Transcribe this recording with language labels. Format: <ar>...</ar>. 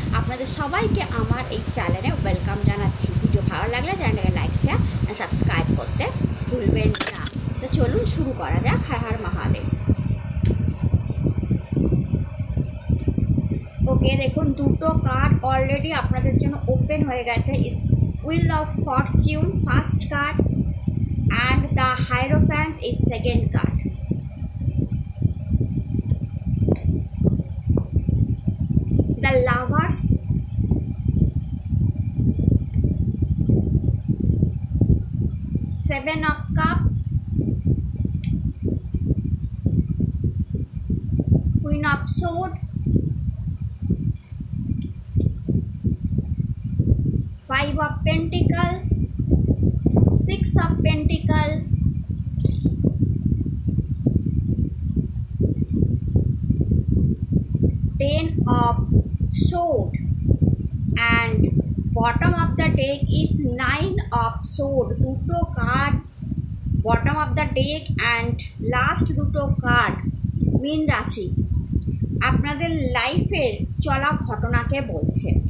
<bn>আপনাদের সবাইকে আমার এই চ্যানেলে ওয়েলকাম জানাচ্ছি। ভিডিও ভালো লাগলে চ্যানেলটাকে লাইক, শেয়ার অ্যান্ড সাবস্ক্রাইব করতে ভুলবেন না। তো চলুন শুরু করা যাক। হর হর মহাদেব। ওকে, দেখুন দুটো কার্ড অলরেডি আপনাদের জন্য ওপেন হয়ে গেছে।</bn> <en>Wheel of Fortune first card and the Hierophant is second card. The Lovers, Seven of Cups, Queen of Swords, Five of Pentacles, Six of Pentacles, Ten of Swords, and bottom of the deck is Nine of Swords.</en> <bn>দুটো card</bn> <en>bottom of the deck and last</en> <bn>দুটো card মীন রাশি আপনাদের লাইফের চলা ঘটনাকে বলছে।</bn>